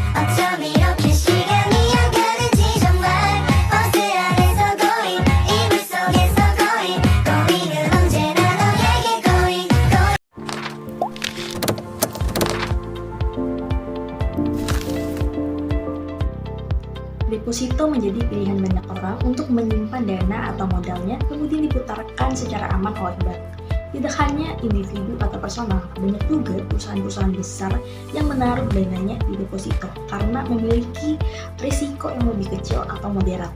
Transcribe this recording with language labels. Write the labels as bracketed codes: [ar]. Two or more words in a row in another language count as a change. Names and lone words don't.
[ko] 어쩜 이렇게 시간이 안 가는지 정말 버스 안에서 고인 이불 속에서 고인 고인은 언제나 너에게 고인 [id] Deposito menjadi pilihan banyak orang untuk menyimpan dana atau modalnya kemudian diputarkan secara aman oleh bank. Tidak hanya individu atau personal, banyak juga perusahaan-perusahaan besar yang menaruh dananya di deposito karena memiliki risiko yang lebih kecil atau moderat.